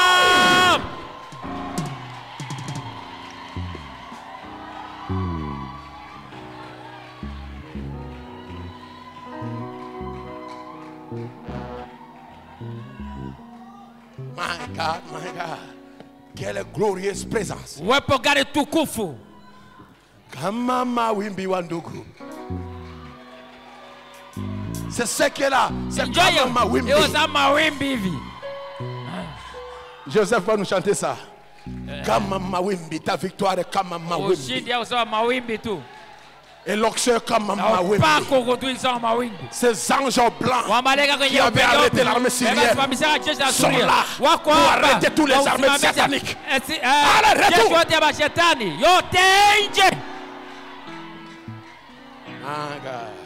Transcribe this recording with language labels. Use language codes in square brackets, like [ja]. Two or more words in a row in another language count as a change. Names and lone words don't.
[en] My God, my God. [fr] Quelle glorieuse présence. [sw] Uwepo gani tukufu. Kama mawimbi wa ndugu. [fr] C'est ce qu'elle là. C'est comme [sw] mawimbi. [fr] Joseph va nous chanter ça. [sw] Kama mawimbi, [fr] ta victoire est [sw] kama mawimbi. [fr] Et l'onction [sw] kama mawimbi. [fr] Ces anges blancs qui avaient arrêté l'armée syrienne sont là pour arrêter tous les armées sataniques. Allez, retour. Ah, God.